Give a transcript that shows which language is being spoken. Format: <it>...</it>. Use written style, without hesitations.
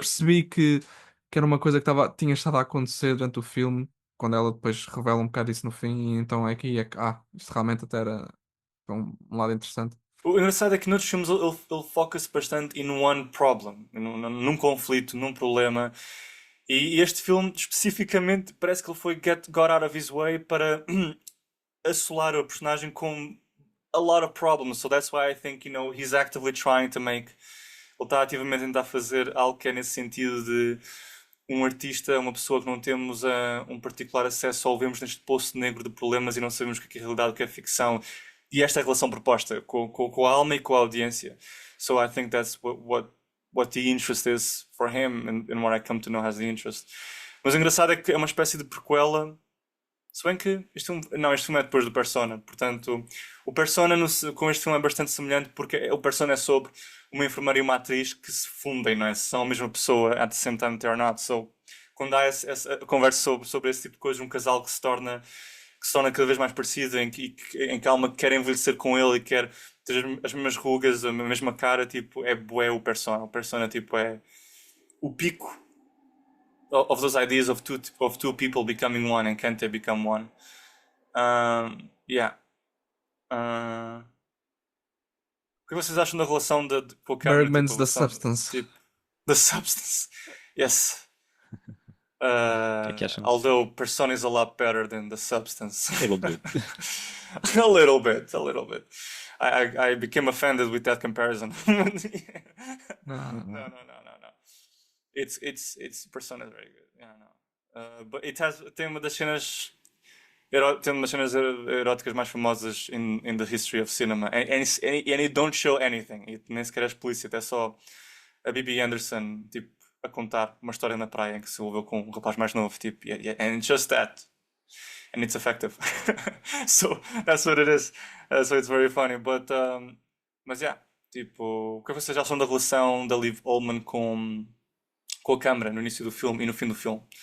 <pt>apercebi que era uma coisa que tinha estado a acontecer durante o filme, quando ela depois revela um bocado isso no fim, e então é aqui é que, isto realmente até era um lado interessante. O engraçado é que noutros filmes ele foca-se bastante</pt> <en>in one problem,</en> <pt>num conflito, num problema. E este filme, especificamente, parece que ele foi</pt> <en>got out of his way</en> <pt>para assolar o personagem com</pt> <en>a lot of problems. So that's why I think, he's actively trying to make.</en> <pt>Ele está ativamente a tentar fazer algo que é nesse sentido de um artista, uma pessoa que não temos um particular acesso, só o vemos neste poço negro de problemas e não sabemos o que é realidade, o que é ficção. E esta é a relação proposta com a alma e com a audiência.</pt> <en>So I think that's what the interest is for him and what I come to know as the interest.</en> <pt>Mas o engraçado é que é uma espécie de prequela. Se bem que este filme é depois do Persona, portanto, o Persona com este filme é bastante semelhante porque o Persona é sobre uma enfermeira e uma atriz que se fundem, não é? São a mesma pessoa</pt> <en>at the same time they are not.</en> <pt>So, quando há essa conversa sobre esse tipo de coisa, um casal que se torna cada vez mais parecido, em que a alma quer envelhecer com ele e quer ter as mesmas rugas, a mesma cara, tipo, é bué o Persona. O Persona, tipo, é o pico</pt> <en>of those ideas of two people becoming one and can't they become one. Yeah.</en> <pt>O que vocês acham da relação com a câmera?</pt> <en>Bergman's</en> <pt>Tipo,</pt> <en>The Substance. tipo, the substance. Yes.</en> <pt>O que é que acham disso?</pt> <en>Although Persona is a lot better than the substance. A little bit. A little bit, a little bit. I became offended with that comparison.</en> <pt>Não,</pt> <en>No, no, no, no, no. It's Persona is very good. Yeah, no. But</en> <pt>tem uma das cenas eróticas mais famosas</pt> <en>in the history of cinema. And it don't show anything.</en> <pt>Nem sequer é explícito. É só a Bibi Anderson, tipo, a contar uma história na praia em que se envolveu com um rapaz mais novo.</pt> <en>Tipo, and it's just that. And it's effective. So, that's what it is. So it's very funny. Mas, yeah.</en> <pt>Tipo, o que vocês acham da relação da Liv Ullmann com a câmera no início do filme e no fim do filme?</pt>